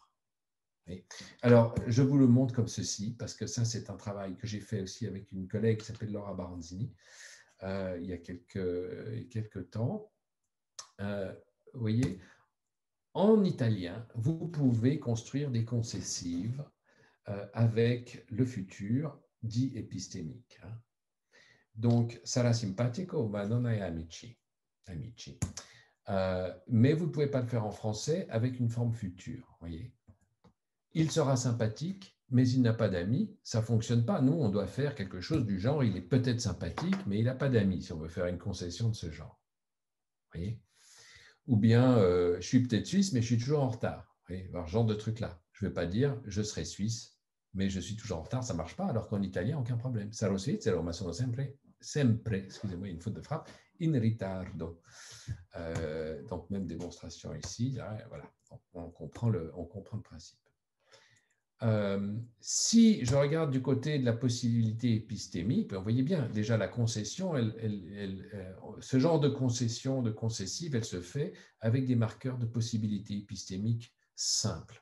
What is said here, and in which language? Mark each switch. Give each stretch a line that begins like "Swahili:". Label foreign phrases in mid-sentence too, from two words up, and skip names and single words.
French: Alors, je vous le montre comme ceci, parce que ça, c'est un travail que j'ai fait aussi avec une collègue qui s'appelle Laura Baranzini, il y a quelques temps. Vous voyez, en italien, vous pouvez construire des concessives avec le futur dit épistémique. Hein. Donc,
Italian: sarà simpatico, ma non hai amici. Amici.
French: Mais vous ne pouvez pas le faire en français avec une forme future. Voyez. Il sera sympathique, mais il n'a pas d'amis, ça ne fonctionne pas. Nous, on doit faire quelque chose du genre, il est peut-être sympathique, mais il n'a pas d'amis, si on veut faire une concession de ce genre. Vous voyez? Ou bien, je suis peut-être suisse, mais je suis toujours en retard. Vous voyez? Alors, ce genre de truc-là. Je ne vais pas dire, je serai suisse, mais je suis toujours en retard, ça ne marche pas, alors qu'en italien, aucun problème.
Italian: Sarò svizzero, ma sono sempre,
French: excusez-moi, une faute de frappe,
Italian: in ritardo.
French: Donc, même démonstration ici, là, voilà, on comprend le principe. Si je regarde du côté de la possibilité épistémique, vous voyez bien, déjà la concession, ce genre de concession, de concessive, elle se fait avec des marqueurs de possibilité épistémique simples.